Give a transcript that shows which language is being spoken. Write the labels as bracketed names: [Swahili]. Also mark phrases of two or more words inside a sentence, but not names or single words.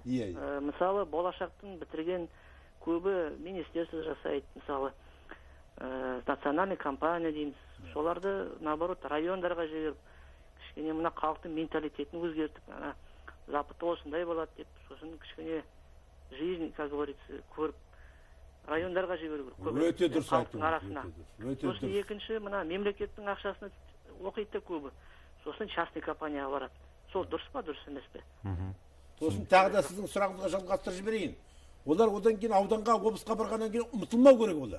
[Kazakh] Мысалы, болашақтың бітірген көбі министерство жасайды, мысалы, [Russian] национальный компания [Kazakh] дейміз. Соларды, наоборот, райондарға жіберіп, кішкене мына халықтың менталитетін өзгертіп, запыты осындай болады деп, сосын кішкене [Russian] жизнь, как говорится, [Kazakh] көріп, райондарға жіберу керек. Өте дұрыс халықтың арасына. Сосын екінші, мына мемлекеттің ақшасына оқиды көбі. Сосын частный компанияға барады. Сол дұрыс па, дұрыс емес пе? Сосын тағы да сіздің сұрағыңызға жалғастырып жіберейін. Олар одан кейін ауданға, облысқа барғаннан кейін ұмытылмау керек олар.